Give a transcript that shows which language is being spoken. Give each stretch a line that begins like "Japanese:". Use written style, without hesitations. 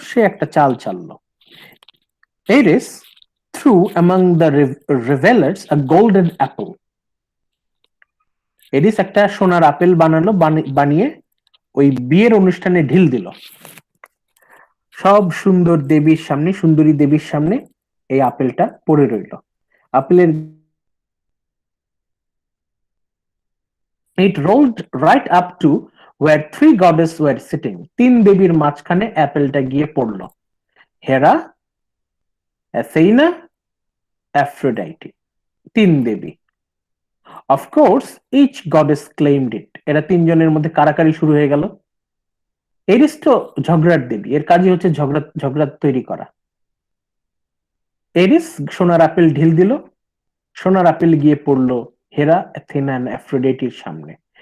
Bangla: সে একটা চাল চাললো।
English: Eris threw among the revelers a golden apple.
Bangla: এরিস একটা সোনার আপেল বানালো, বানিয়ে ওই বিয়ের অনুষ্ঠানে ঢিল দিল। সব সুন্দরী দেবীর সামনে এই আপেলটা পড়ে রইল।
English: আপেলের it rolled right up to where 3 goddesses were sitting.
Bangla: 3 দেবীর মাঝখানে অ্যাপেলটা গিয়ে পড়লো। হেরা, Athena, অ্যাফ্রোডাইটি, 3 Devi.
English: Of course, each goddess claimed it.
Bangla: এরা 3 জনের মধ্যে কারাকারি শুরু হয়ে গেল। এরিস তো ঝগড়ার দেবী, এর কাজই হচ্ছে ঝগড়া তৈরি করা। এরিস সোনার আপেল ঢিল দিল, সোনার আপেল গিয়ে পড়লো হেরা, অ্যাথেনা এন্ড অ্যাফ্রোডাইটির সামনে।